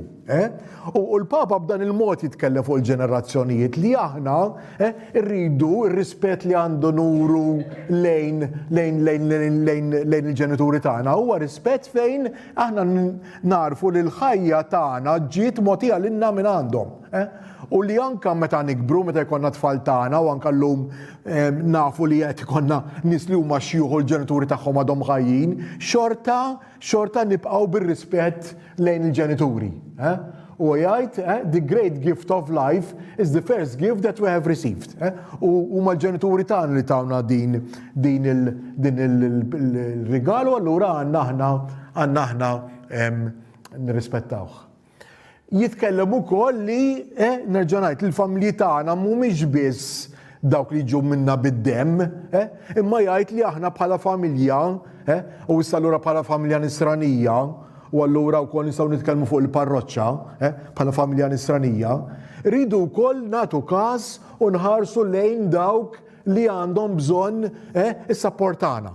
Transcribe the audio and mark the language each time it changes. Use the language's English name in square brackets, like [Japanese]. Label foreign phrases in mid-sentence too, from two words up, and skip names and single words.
[Maltese] U l-Papa b'dan il-mod jitkellem fuq il-ġenerazzjonijiet li aħna rridu ir-rispett li għandu nuru lejn il-ġenituri tagħna huwa rispett fejn aħna narfu li l-ħajja tagħna ġiet mogħtija lilna minn għandhom. U li anka meta nikbru, meta jkollna tfal tagħna u anka llum nafu li qed ikollna nies li huma xjuħu l-ġenituri tagħhom għadhom ħajjin, xorta nibqgħu bir-rispett lejn il-ġenituri. U jgħid, [English] the great gift of life is the first gift that we have received. [Maltese] U huma l-ġenituri tagħna li tawna din il-rigalu, allura għandna aħna nirrispettawh. Jitkellem ukoll li nerġa' ngħid il-familji tagħna mhumiex biss dawk li ġew minna bid-demm, imma jgħid li aħna bħala familja, u issa allura bħala familja nisranija, u allura wkoll nistgħu nitkellmu fuq il-parroċċa, bħala familja nisranija, rridu wkoll nagħtu każ u nħarsu lejn dawk li għandhom bżonn is-sapport tagħna.